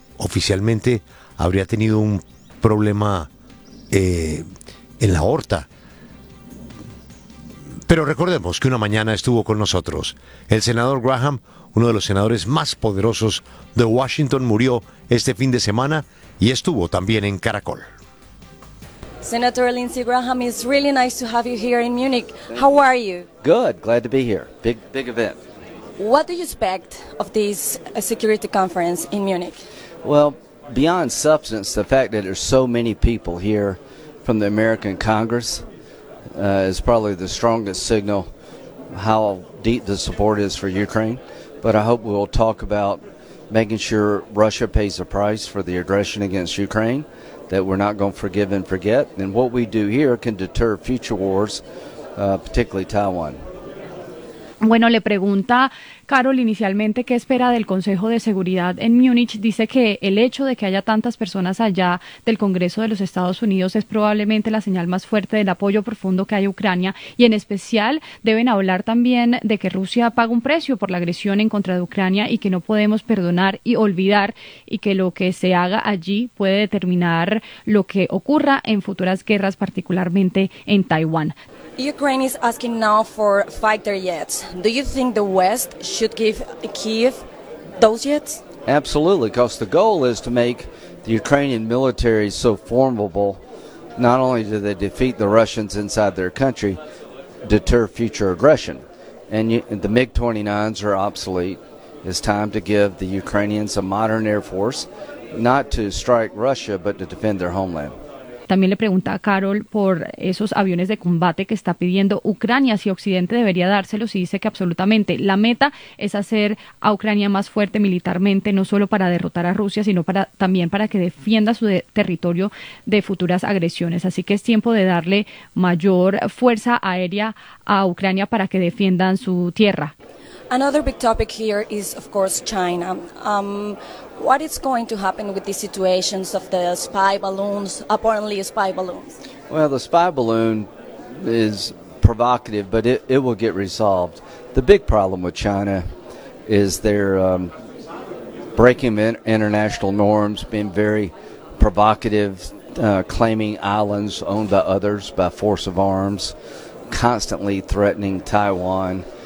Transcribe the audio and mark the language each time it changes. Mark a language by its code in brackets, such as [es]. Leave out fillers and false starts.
[es] Oficialmente habría tenido un problema en la aorta. Pero recordemos que una mañana estuvo con nosotros. El senador Graham, uno de los senadores más poderosos de Washington, murió este fin de semana y estuvo también en Caracol. [en] Senator Lindsey Graham, it's really nice to have you here in Munich. How are you? Good, glad to be here. Big event. What do you expect of this security conference in Munich? Well, beyond substance, the fact that there's so many people here from the American Congress is probably the strongest signal how deep the support is for Ukraine. But I hope we'll talk about making sure Russia pays the price for the aggression against Ukraine, that we're not going to forgive and forget, and what we do here can deter future wars, particularly Taiwan. [es] Bueno, le pregunta Carol inicialmente qué espera del Consejo de Seguridad en Múnich. Dice que el hecho de que haya tantas personas allá del Congreso de los Estados Unidos es probablemente la señal más fuerte del apoyo profundo que hay a Ucrania, y en especial deben hablar también de que Rusia paga un precio por la agresión en contra de Ucrania y que no podemos perdonar y olvidar, y que lo que se haga allí puede determinar lo que ocurra en futuras guerras, particularmente en Taiwán. [en] Ukraine is asking now for fighter jets. Do you think the West should give Kyiv those jets? Absolutely, because the goal is to make the Ukrainian military so formidable, not only do they defeat the Russians inside their country, deter future aggression. And the MiG-29s are obsolete. It's time to give the Ukrainians a modern air force, not to strike Russia, but to defend their homeland. [es] También le pregunta a Carol por esos aviones de combate que está pidiendo Ucrania, si Occidente debería dárselos, y dice que absolutamente. La meta es hacer a Ucrania más fuerte militarmente, no solo para derrotar a Rusia, sino para también para que defienda su territorio de futuras agresiones. Así que es tiempo de darle mayor fuerza aérea a Ucrania para que defiendan su tierra. [en] Another big topic here is, of course, China. What is going to happen with the situations of the spy balloons, apparently spy balloons? Well, the spy balloon is provocative, but it will get resolved. The big problem with China is they're breaking international norms, being very provocative, claiming islands owned by others by force of arms, constantly threatening Taiwan.